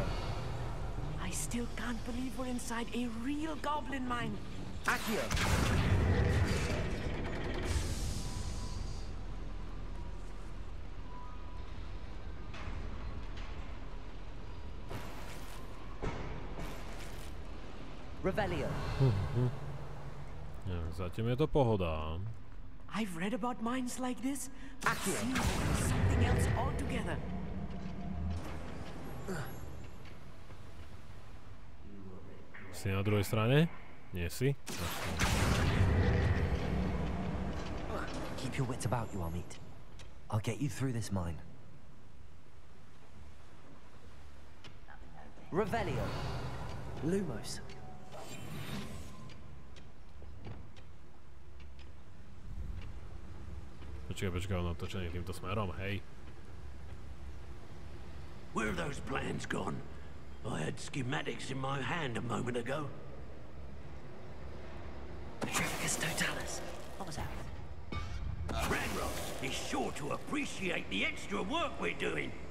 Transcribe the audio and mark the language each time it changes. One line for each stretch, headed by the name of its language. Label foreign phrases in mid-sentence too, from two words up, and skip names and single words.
English: I still can't believe we're inside a real goblin mine. Accio. Revelio.
Czech: Zatím je to pohoda.
English: I've read about mines like this. Accio. Something else altogether.
Slovak: Si na druhej strane? Nie si?
English: Keep your wits about you, Amit. I'll get you through this mine. Revelio. Lumos.
Slovak: Počkaj, on otočený týmto smerom, hej.
English: Where are those plans gone? I had schematics in my hand a moment ago. Petrificus totalis. What was that? Ranrock is sure to appreciate the extra work we're doing.